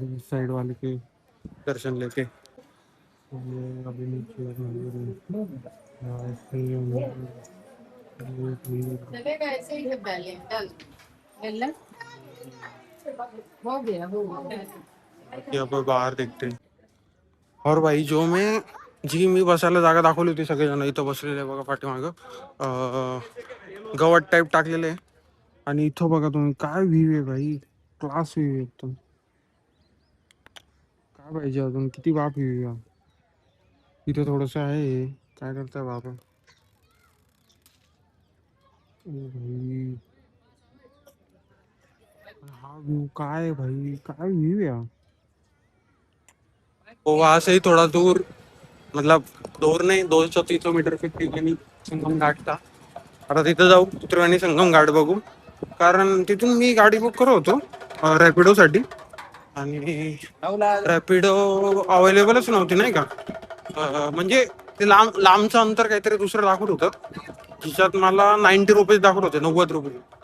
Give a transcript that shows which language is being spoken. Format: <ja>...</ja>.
<hi>Side वाले के दर्शन लेके अभी नीचे मंदिर है. अब बाहर देखते हैं.</hi> <mr>और भाई जो मी बसायला जागा दाखवली होती, सगळेजण इथं बसलेले आहे बघा पाठीमागं. गवत टाईप टाकलेले आहे. आणि इथं बघा तुम्ही, काय व्ह्यू आहे भाई, क्लास व्ह्यू आहे एकदम. काय पाहिजे अजून, किती बाप व्ह्यू आहे. इथं थोडंसं आहे, काय करताय बाबा. भाई हा व्यू काय आहे भाई, काय व्ह्यू आहे.</mr> <hi>वो वहां से ही थोड़ा दूर, मतलब दूर नाही, 200-300 मीटर ठिकाणी संगम घाट था.</hi> <mr>आता तिथं जाऊ, त्रिवेणी संगम घाट बघू. कारण तिथून मी गाडी बुक करत होतो रॅपिडोसाठी, आणि रॅपिडो अवेलेबलच नव्हती नाही का. म्हणजे ते लांबचं अंतर काहीतरी दुसरं दाखवत होतं, जिच्यात मला 90 रुपीज दाखवत होते, 90 रुपये.</mr>